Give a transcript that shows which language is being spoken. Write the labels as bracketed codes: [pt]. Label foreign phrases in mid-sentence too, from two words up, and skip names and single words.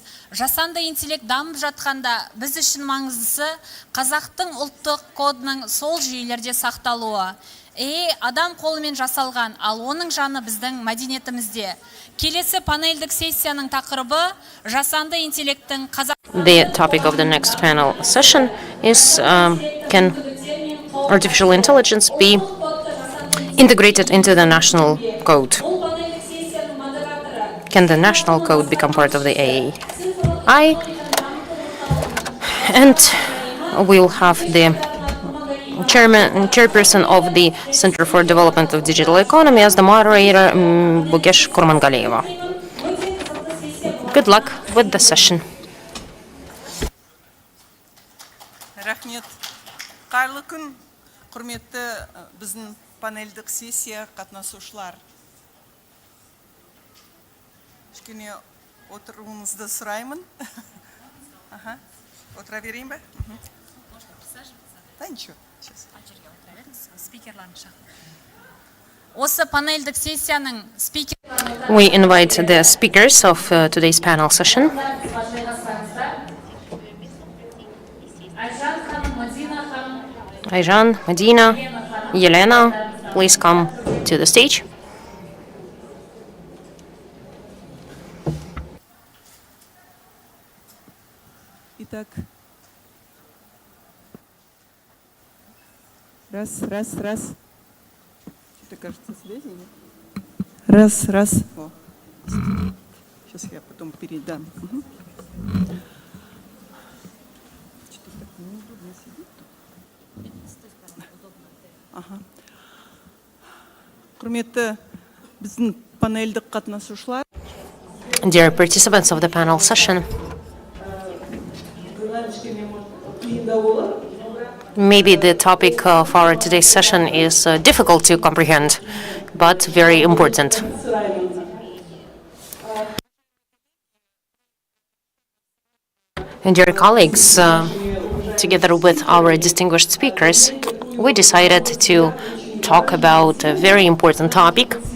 [kk] Жасанды интеллект дамып жатқанда біз үшін маңыздысы қазақтың ұлттық кодының сол жүйелерде сақталуы. Адам қолымен жасалған, ал оның жаны біздің мәдениетімізде. Келесі панельдік сессияның тақырыбы жасанды интеллекттің [en] The topic of the next panel session is can artificial intelligence be integrated into the national code? Can the national code become part of the AI? And we'll have the chairperson of the Center for Development of Digital Economy as the moderator, Bugesh Kurmangaliyeva. Good luck with the session. [kk] Рахмет. Қайырлы күн, құрметті біздің панельдік сессия қатынасушылар. Кішкене отыруыңызды сұраймын. Отыра берейін бе? [ru] Да, ничего. [kk] Осы панельдік сессияның спикер... [en] We invite the speakers of today's panel session. Ayjan, Medina, Yelena, please come to the stage. [ru] Итак, раз. Это, кажется, связи нет. Раз. О, сейчас я потом передам. Что-то так неудобно сидит. Ага. [kk] Құрметті біздің панельдік қатынасушылар. [en] Dear participants of the panel session, maybe the topic of our today's session is difficult to comprehend, but very important. And dear colleagues, together with our distinguished speakers, we decided to talk about a very important topic.